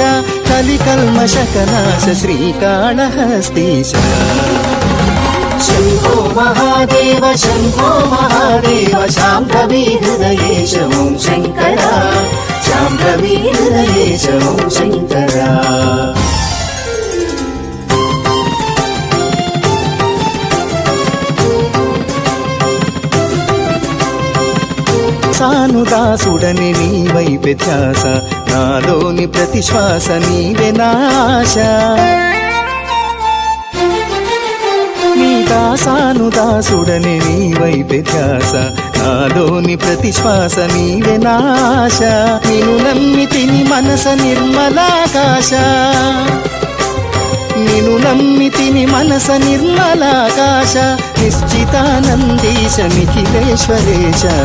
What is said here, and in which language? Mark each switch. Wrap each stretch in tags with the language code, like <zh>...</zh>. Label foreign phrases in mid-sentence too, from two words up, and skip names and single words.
<sa>कलिकल्मषकनाश श्रीकाళहस्तीश। शंभो महादेव शांभवी हृदयेश ओं शंकर शांभवी हृदयेश ओं शंकर।</sa> <te>సానుదాసుడని నీవైపే ధ్యాస నాలోని ప్రతి శ్వాస నీవే నాశ। నీ దాసానుదాసుడని నీవైపే ధ్యాస నాలోని ప్రతి శ్వాస నీవే నాశ। నిన్ను నమ్మితిని మనస నిర్మలాకాశ నిన్ను నమ్మితిని మనస నిర్మలాకాశ। నిశ్చితానందీశ నిఖిలేశ్వరేశ।</te>